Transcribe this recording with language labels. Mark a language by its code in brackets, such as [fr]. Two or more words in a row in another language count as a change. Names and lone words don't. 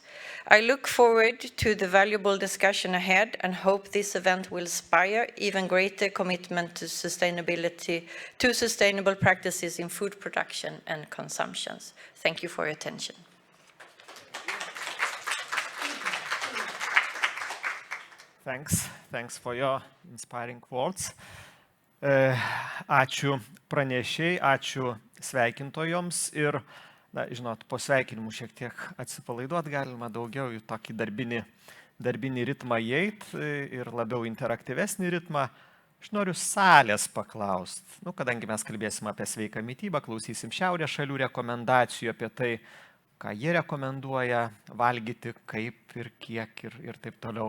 [en] I look forward to the valuable discussion ahead and hope this event will inspire even greater commitment to sustainability, to sustainable practices in food production and consumption. Thank you for your attention. Thanks for your inspiring words. [lt] Ačiū pranešėjai, ačiū sveikintojoms ir, na, žinot, po sveikinimų šiek tiek atsipalaiduot galima, daugiau į tokį darbinį ritmą įeit ir labiau interaktyvesnį ritmą. Aš noriu salės paklausti, kadangi mes kalbėsim apie sveiką mitybą, klausysim šiaurės šalių rekomendacijų apie tai, ką jie rekomenduoja valgyti, kaip ir kiek ir taip toliau.